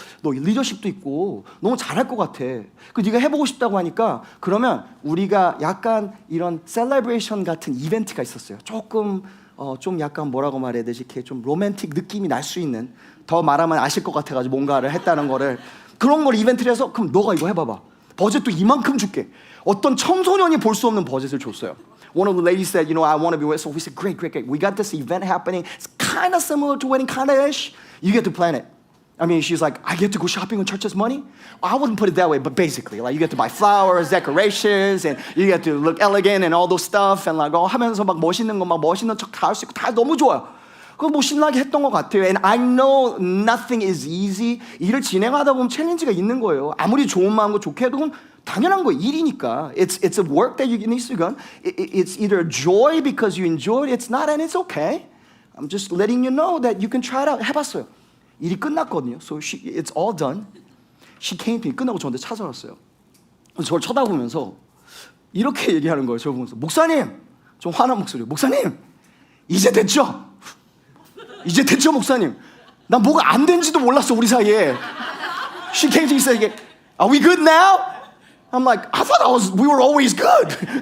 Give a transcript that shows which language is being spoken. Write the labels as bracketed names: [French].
[Korean] 너 리더십도 있고 너무 잘할 것 같아. 그 네가 해보고 싶다고 하니까 그러면 우리가 약간 이런 셀러브레이션 같은 이벤트가 있었어요. 좀 약간 뭐라고 말해야 되지? 이렇게 좀 로맨틱 느낌이 날 수 있는, 더 말하면 아실 것 같아가지고 뭔가를 했다는 거를, 그런 걸 이벤트를 해서 그럼 너가 이거 해봐봐. 버젯도 이만큼 줄게. 어떤 청소년이 볼 수 없는 버젯을 줬어요. [English] One of the ladies said, I want to be with. So we said, great. We got this event happening. It's kind of similar to wedding, kind of ish. You get to plan it. I mean, she's like, I get to go shopping with church's money? I wouldn't put it that way, but basically, like you get to buy flowers, decorations, and you get to look elegant and all those stuff, and like [Korean] 하면서 막 멋있는 척 다 할 수 있고 다 너무 좋아요. 그거 뭐 신나게 했던 것 같아요. [English] And I know nothing is easy. [Korean] 일을 진행하다 보면 챌린지가 있는 거예요. 아무리 좋은 마음과 좋게 해도 그건 당연한 거예요. 일이니까. [English] It's a work that you need to do. It's either joy because you enjoy it, it's not, and it's okay. I'm just letting you know that you can try it out. [Korean] 해봤어요. 일이 끝났거든요. [English] So it's all done. She came to me. [Korean] 끝나고 저한테 찾아왔어요. 저를 쳐다보면서 이렇게 얘기하는 거예요. 저 보면서 목사님, 좀 화난 목소리. 목사님, 이제 됐죠? 이제 됐죠, 목사님? 난 뭐가 안 된지도 몰랐어 우리 사이에. [English] She came to me and said, "Are we good now?" I'm like, I thought we were always good.